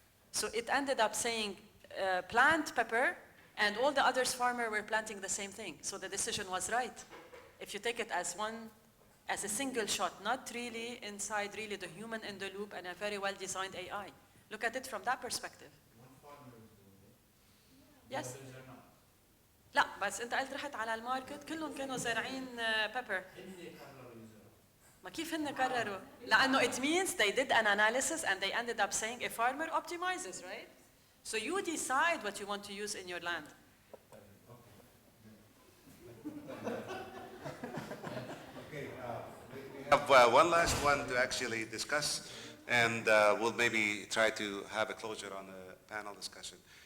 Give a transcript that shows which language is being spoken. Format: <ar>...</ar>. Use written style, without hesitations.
<en>So it ended up saying, plant pepper, and all the others farmers were planting the same thing. So the decision was right. If you take it as a single shot, not really inside really the human in the loop and a very well-designed AI. Look at it from that perspective. Yes.</en> <ar>لا بس انت قلت رحت على الماركت كلهم كانوا زارعين pepper. ما كيف هن قرروا؟ لأنه</ar> <en>it means they did an analysis and they ended up saying a farmer optimizes, right? So you decide what you want to use in your land. Okay, we have one last one to actually discuss, and we'll maybe try to have a closure on the panel discussion.</en>